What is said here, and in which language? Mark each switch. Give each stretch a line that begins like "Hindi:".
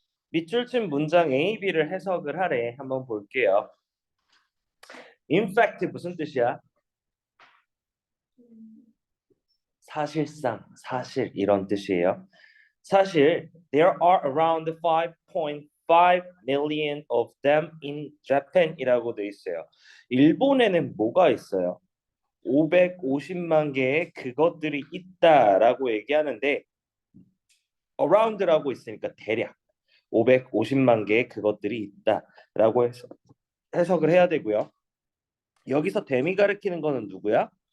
Korean: 밑줄 친 문장 A, B를 해석을 하래. 한번 볼게요.
English: In fact
Korean: 무슨 뜻이야? 사실상, 사실 이런 뜻이에요.
English: 사실 there are around 5.5 million of them in Japan이라고
Korean: 돼 있어요. 일본에는 뭐가 있어요? 550만 개의 그것들이 있다라고 얘기하는데 around라고 있으니까 대략 550만 개의 그것들이 있다라고 해석을 해야 되고요. 여기서 댐이 가리키는 거는 누구야?